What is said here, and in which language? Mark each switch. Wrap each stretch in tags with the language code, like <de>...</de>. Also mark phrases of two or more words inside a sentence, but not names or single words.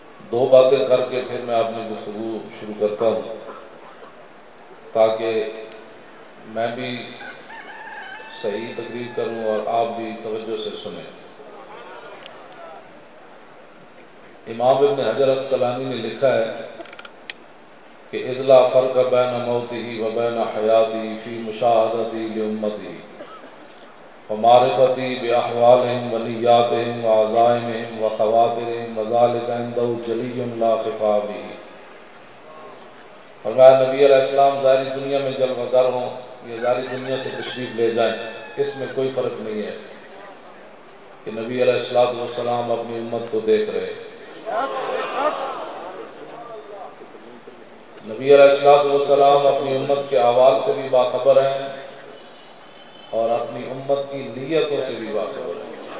<ur>دو باتیں کر کے پھر میں اپنی گفتگو شروع کرتا ہوں تاکہ میں بھی صحیح تقریر کروں اور آپ بھی توجہ سے سنیں۔ امام ابن حجر عسقلانی نے لکھا ہے کہ</ur> <ar>اذ لا فرق بین موتہ و بین حیاتہ فی مشاہدتہ لامتہ ومعرفتی باحوالہم ونیاتہم وعزائمہم وخواطرہم وذلک عنده جلی لا خفا بہ۔</ar> <ur>فرمایا نبی</ur> <ar>علیہ السلام</ar> <ur>ظاہری دنیا میں جلوہ گر ہوں یا ظاہری دنیا سے تشریف لے جائیں، اس میں کوئی فرق نہیں ہے کہ نبی</ur> <ar>علیہ السلام</ar> <ur>اپنی امت کو دیکھ رہے۔ نبی</ur> <ar>علیہ السلام</ar> <ur>اپنی امت کے احوال سے بھی باخبر ہیں اور اپنی امت کی نیتوں سے بھی باخبر ہیں۔</ur>